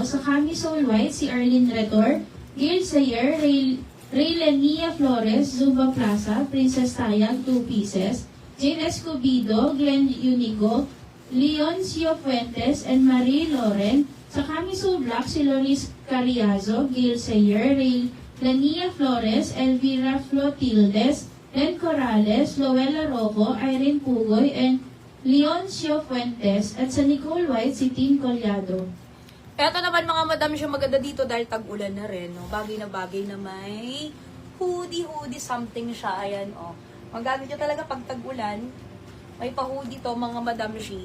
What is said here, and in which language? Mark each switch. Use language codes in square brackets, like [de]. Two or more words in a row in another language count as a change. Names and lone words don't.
[tl] Sa Camisole White, si Arlene Retor, Gail Sayer, Reylenia Flores, Zuba Plaza, Princess Tayag, 2 pieces, Jane Escobido, Glenn Unigo, Leoncio Fuentes, and Marie Loren. Sa Camisole Black, si Loris Carriazo, Gail Sayer, Lania Flores, Elvira Flotildes, Len Corrales, Loela Rojo, Irene Pugoy, and Leoncio Fuentes. At sa Nicole White, si Tim Collado. Eto naman mga madam siya maganda dito dahil tag-ulan na rin. No? Bagay na may [en] hoodie something [tl] siya. Ayan, oh. Magamit nyo talaga pag tag-ulan. May pa-hoodie to mga madam shi.